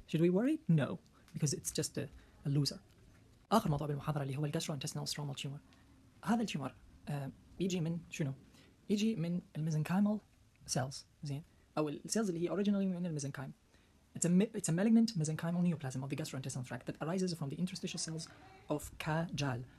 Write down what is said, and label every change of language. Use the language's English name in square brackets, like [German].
[English] should we worry? no because it's just a loser. [Arabic] اخر موضوع بالمحاضره اللي هو الجاستروانتستينال سترومال تيومر. هذا التيومر يجي من شنو؟ يجي من الميزنكايمال سيلز زين، او السيلز اللي هي originally من الميزنكايم. [English] It's a malignant mesenchymal neoplasm of the gastrointestinal tract that arises from the interstitial cells of Cajal.